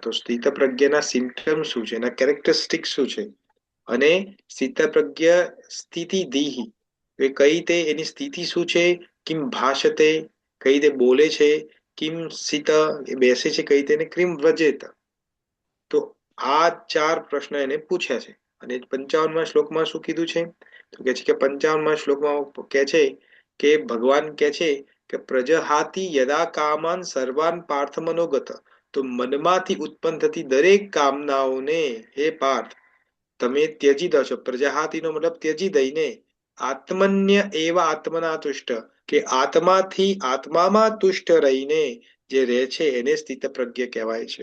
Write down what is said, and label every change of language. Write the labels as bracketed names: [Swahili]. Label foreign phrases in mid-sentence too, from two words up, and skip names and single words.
[Gujarati] તો સ્થિત પ્રજ્ઞાના સિમ્પટમ શું છે, એના કેરેક્ટરિસ્ટિક શું છે, અને સ્થિત પ્રજ્ઞ સ્થિતિ દીહી એ કઈ રીતે એની સ્થિતિ શું છે, [Sanskrit] કિમ ભાષતે [Gujarati] કઈ રીતે બોલે છે, [Sanskrit] કિમ સ્થિત [Gujarati] એ બેસે છે કઈ રીતે, ને [Sanskrit] ક્રિમ વ્રજેત. [Gujarati] તો આ 4 પ્રશ્ન એને પૂછ્યા છે. અને 55મા શ્લોકમાં શું કીધું છે? તો કે છે કે 55મા શ્લોકમાં કે છે કે ભગવાન કે છે કે [Sanskrit] પ્રજહાતિ યદા કામાન સર્વાન પાર્થ મનોગત. [Gujarati] તો મનમાંથી ઉત્પન્ન થતી દરેક કામનાઓને હે પાર્થ તમે ત્યજી દો છો. પ્રજહાતિનો મતલબ ત્યજી દઈને [Sanskrit] આત્મન્ય એવા આત્મના તુષ્ટ, [Gujarati] કે આત્માથી આત્મામાં તુષ્ટ રહીને જે રહે છે એને સ્થિત પ્રજ્ઞ કહેવાય છે.